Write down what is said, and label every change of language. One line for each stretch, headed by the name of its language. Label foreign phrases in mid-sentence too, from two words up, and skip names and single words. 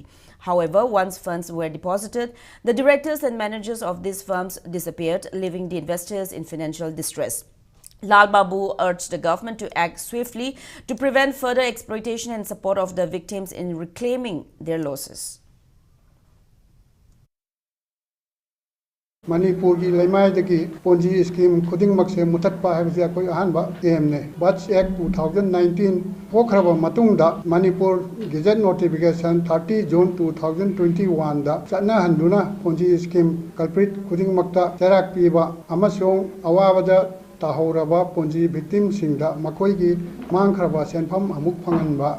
English: However, once funds were deposited, the directors and managers of these firms disappeared, leaving the investors in financial distress. Lal Babu urged the government to act swiftly to prevent further exploitation and support of the victims in reclaiming their losses.
Manipuri: Manipur ki laimai dagi
English: Ponzi scheme
Manipuri: khuding makse mutatpa haibse akoi ahanba aim ne BUDS Act 2019 pokhraba matungda Manipur
English: Gazette notification
Manipuri: 30 June 2021 da chana handuna
English: Ponzi scheme culprit
Manipuri: khuding makta charak piba amasong awabada tahoraba
English: Ponzi victim
Manipuri: singda makoigi mangkhraba senpham amuk phanganba